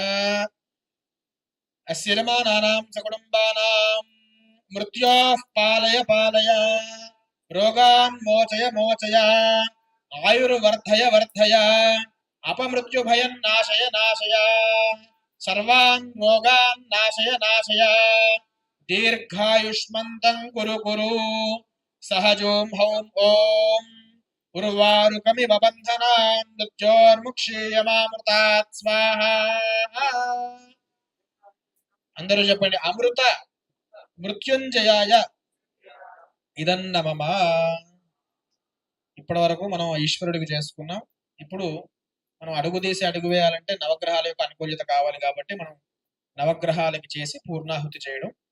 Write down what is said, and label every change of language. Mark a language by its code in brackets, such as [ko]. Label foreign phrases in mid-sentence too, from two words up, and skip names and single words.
[sa] अस्यरमानानां सकुटुम्बानां मृत्योः पालय पालय रोगान् मोचय मोचय आयुर्वर्धय वर्धय अपमृत्युभयं नाशय नाशय सर्वान् रोगान् नाशय नाशय दीर्घायुष्मन्तं कुरु कुरु सहजों हौं ओं उर्वारुकमिव बन्धनान् मृत्योर्मुक्षीयमामृतात् स्वाहा. [te] అందరూ చెప్పండి. [sa] అమృత మృత్యుంజయాయ ఇదన్నమమ. [te] ఇప్పటి వరకు మనం ఈశ్వరుడికి చేసుకున్నాం. ఇప్పుడు మనం అడుగు తీసి అడుగు వేయాలంటే నవగ్రహాల యొక్క అనుకూల్యత కావాలి కాబట్టి మనం నవగ్రహాలకి చేసి పూర్ణాహుతి చేయడం.